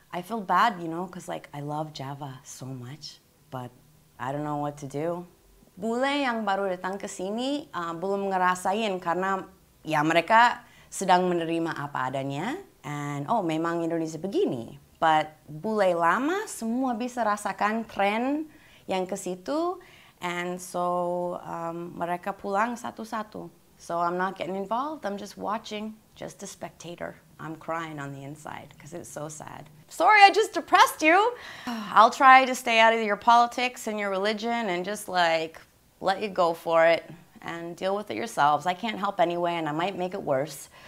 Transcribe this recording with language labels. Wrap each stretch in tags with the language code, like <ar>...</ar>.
<en>I feel bad, because I love Java so much, but I don't know what to do.</en> <id>Bule yang baru datang ke sini belum ngerasain karena ya mereka sedang menerima apa adanya, and memang Indonesia begini. But bule lama semua bisa rasakan tren yang ke situ, and so mereka pulang satu-satu.</id> <en>So I'm not getting involved, I'm just watching, just a spectator. I'm crying on the inside because it's so sad. Sorry, I just depressed you. I'll try to stay out of your politics and your religion and just let you go for it and deal with it yourselves. I can't help anyway, and I might make it worse.</en>